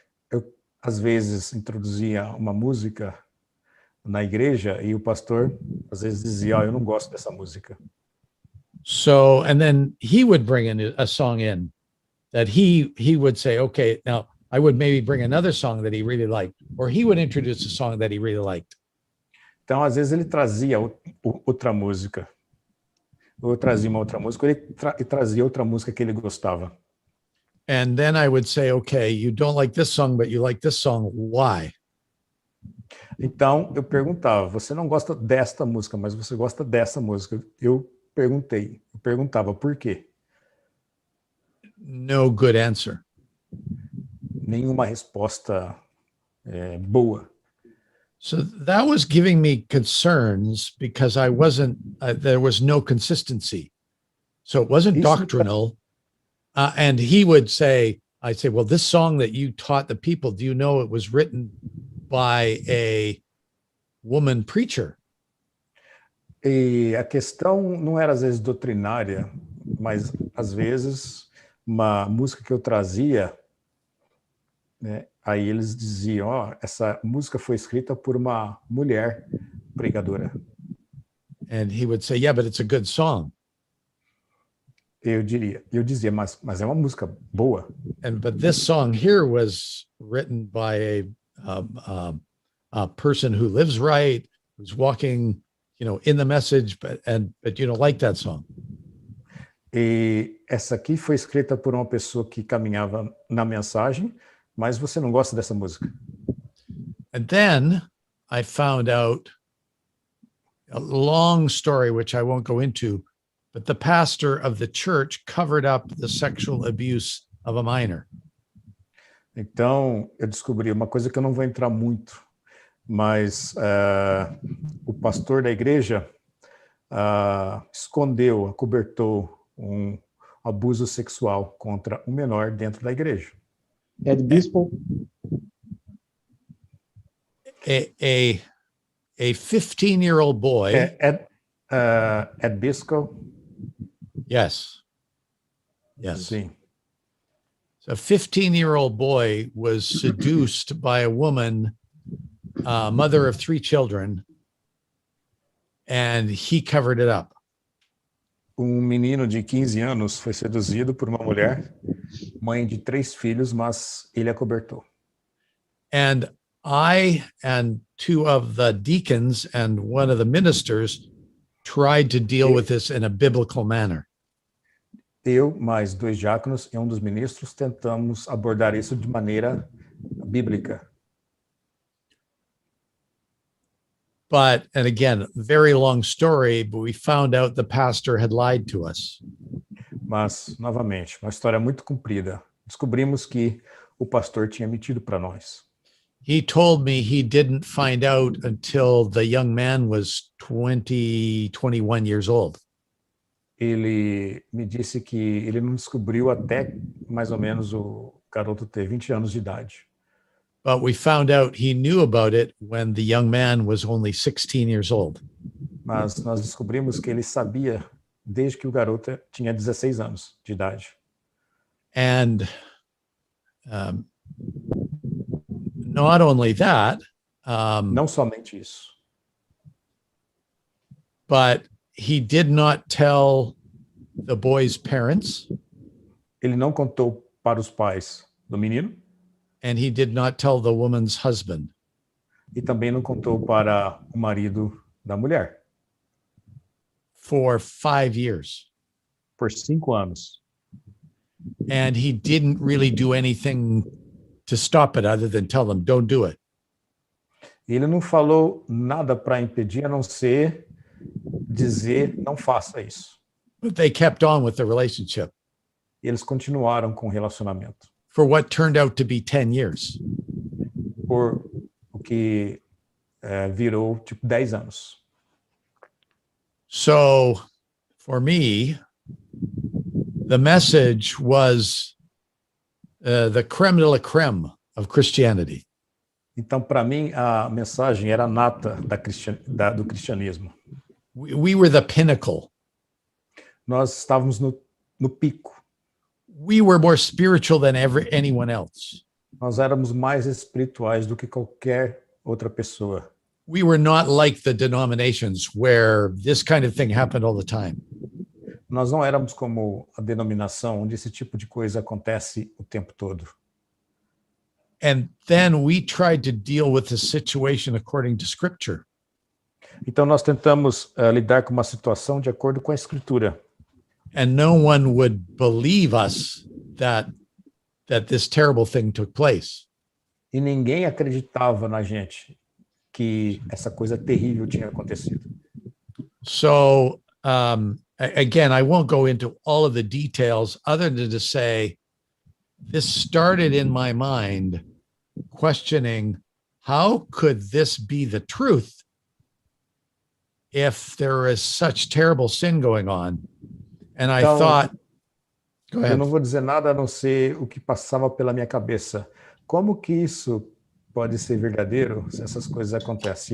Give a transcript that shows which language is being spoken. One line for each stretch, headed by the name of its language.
Portuguese: Eu, às vezes, introduzia uma música na igreja e o pastor, às vezes, dizia, eu não gosto dessa música.
English: So, and then he would bring a song in, that he would say, okay, now I would maybe bring another song that he really liked, or he would introduce a song that he really liked.
Portuguese: Então, às vezes, ele trazia outra música. Ou eu trazia uma outra música, ou ele trazia outra música que ele gostava.
English: And then I would say, okay, you don't like this song, but you like this song. Why?
Portuguese: Então, eu perguntava, você não gosta desta música, mas você gosta dessa música. Eu perguntava por quê?
English: No good answer.
Portuguese: Nenhuma resposta boa.
English: So that was giving me concerns because I wasn't, there was no consistency. So it wasn't doctrinal. And he would say, I'd say, well, this song that you taught the people, do you know it was written by a woman preacher?
Portuguese: E a questão não era às vezes doutrinária, mas às vezes uma música que eu trazia, né, aí eles diziam, ó, essa música foi escrita por uma mulher pregadora.
English: And he would say, yeah, but it's a good song.
Portuguese: Eu dizia, mas é uma música boa.
English: But this song here was written by a person who lives right, who's walking, in the message, but you don't like that song.
Portuguese: E essa aqui foi escrita por uma pessoa que caminhava na mensagem, mas você não gosta dessa música.
English: And then I found out a long story, which I won't go into, but the pastor of the church covered up the sexual abuse of a minor.
Portuguese: Então, eu descobri uma coisa que eu não vou entrar muito, mas o pastor da igreja escondeu, acobertou um abuso sexual contra um menor dentro da igreja. Ed Bispo?
English: A 15-year-old boy.
Portuguese: Ed Bispo?
English: Yes.
Portuguese: Sim.
English: So a 15-year-old boy was seduced by a woman, mother of 3 children, and he covered it up.
Portuguese: Menino de 15 anos foi seduzido por uma mulher, mãe de 3 filhos, mas ele acobertou.
English: And I and 2 of the deacons and one of the ministers tried to deal with this in a biblical manner.
Portuguese: Eu, mais 2 diáconos e um dos ministros, tentamos abordar isso de maneira bíblica.
English: But, and again, very long story, but we found out the pastor had lied to us.
Portuguese: Mas, novamente, uma história muito comprida. Descobrimos que o pastor tinha mentido para nós.
English: He told me he didn't find out until the young man was 21 years old.
Portuguese: Ele me disse que ele não descobriu até mais ou menos o garoto ter 20 anos de idade.
English: But we found out he knew about it when the young man was only 16 years old.
Portuguese: Mas nós descobrimos que ele sabia desde que o garoto tinha 16 anos de idade.
English: And not only that,
Portuguese: não somente isso,
English: but he did not tell the boy's parents.
Portuguese: Ele não contou para os pais do menino.
English: And he did not tell the woman's husband.
Portuguese: E também não contou para o marido da mulher.
English: For 5 years.
Portuguese: Por 5 anos.
English: And he didn't really do anything to stop it other than tell them, don't do it.
Portuguese: Ele não falou nada para impedir, a não ser dizer, não faça isso.
English: But they kept on with the relationship.
Portuguese: E eles continuaram com o relacionamento.
English: For what turned out to be 10 years.
Portuguese: Por o que virou tipo 10 anos.
English: So, for me, the message was the creme de la creme of Christianity.
Portuguese: Então, para mim, a mensagem era a nata do cristianismo.
English: We were the pinnacle.
Portuguese: Nós estávamos no pico.
English: We were more spiritual than anyone else.
Portuguese: Nós éramos mais espirituais do que qualquer outra pessoa.
English: We were not like the denominations where this kind of thing happened all the time.
Portuguese: Nós não éramos como a denominação onde esse tipo de coisa acontece o tempo todo.
English: And then we tried to deal with the situation according to Scripture.
Portuguese: Então nós tentamos lidar com uma situação de acordo com a Escritura.
English: And no one would believe us that this terrible thing took place.
Portuguese: E ninguém acreditava na gente que essa coisa terrível tinha acontecido.
English: So, again, I won't go into all of the details other than to say this started in my mind questioning how could this be the truth if there is such terrible sin going on? And I thought, go ahead.
Portuguese: Eu não vou dizer nada a não ser o que passava pela minha cabeça. Como que isso pode ser verdadeiro se essas coisas acontecem?